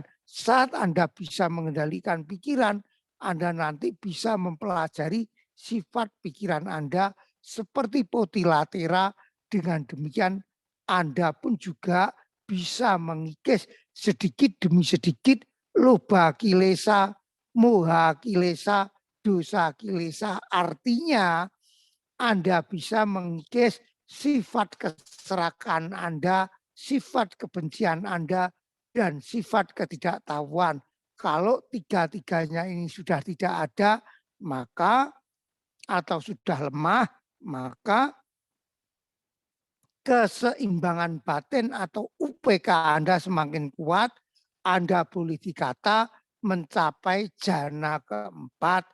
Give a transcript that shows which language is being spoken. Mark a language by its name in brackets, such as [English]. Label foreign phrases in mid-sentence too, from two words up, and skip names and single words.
[Indonesian] Saat Anda bisa mengendalikan pikiran, Anda nanti bisa mempelajari sifat pikiran Anda seperti Potilatera. Dengan demikian Anda pun juga bisa mengikis sedikit demi sedikit [Pali] loba kilesa, moha kilesa, dosa kilesa. [Indonesian] Artinya Anda bisa mengikis sifat keserakan Anda, sifat kebencian Anda, dan sifat ketidaktahuan. Kalau tiga-tiganya ini sudah tidak ada, maka atau sudah lemah, maka keseimbangan batin atau UPK Anda semakin kuat, Anda boleh dikata mencapai jana keempat.